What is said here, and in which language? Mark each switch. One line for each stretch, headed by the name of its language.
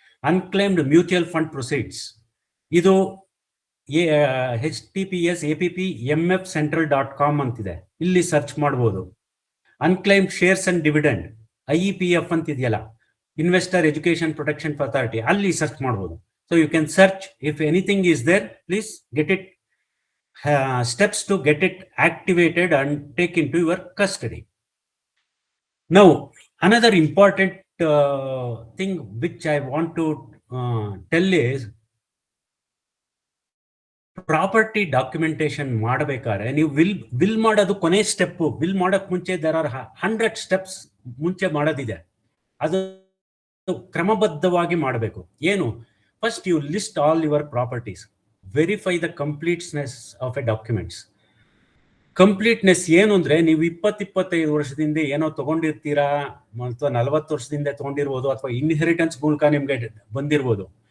Kannada: ಅನ್ಕ್ಲೈಮ್ಡ್ mutual fund proceeds, ಇದು https://appmfcentral.com ಅಂತಿದೆ, ಇಲ್ಲಿ ಸರ್ಚ್ ಮಾಡಬಹುದು. ಅನ್ಕ್ಲೈಮ್ಡ್ shares and dividend, IEPF ಅಂತಿದೆಯಲ್ಲ, investor education protection authority, ಅಲ್ಲಿ ಸರ್ಚ್ ಮಾಡಬಹುದು.
English: So you can search. If anything is there, please get it, steps to get it activated and take into your custody. Now, another important thing which I want to tell is,
Kannada: property documentation ಮಾಡಬೇಕಾದ್ರೆ ನೀವು will ಮಾಡೋದು ಕೊನೆ step. Will ಮಾಡೋಕ್ ಮುಂಚೆ
English: there are 100 steps
Kannada: ಮುಂಚೆ ಮಾಡೋದಿದೆ. ಅದು ಕ್ರಮಬದ್ಧವಾಗಿ ಮಾಡಬೇಕು.
English: ಏನು, first you list all your properties, verify the completeness of a documents.
Kannada: Completeness ಏನು ಅಂದ್ರೆ, ನೀವು 20-25 ವರ್ಷದಿಂದ ಏನೋ ತಗೊಂಡಿರ್ತೀರಾ, ಅಥವಾ 40 ವರ್ಷದಿಂದ ತಗೊಂಡಿರ್ಬೋದು, ಅಥವಾ ಇನ್ಹೆರಿಟೆನ್ಸ್ ಮೂಲಕ ನಿಮ್ಗೆ ಬಂದಿರ್ಬೋದು.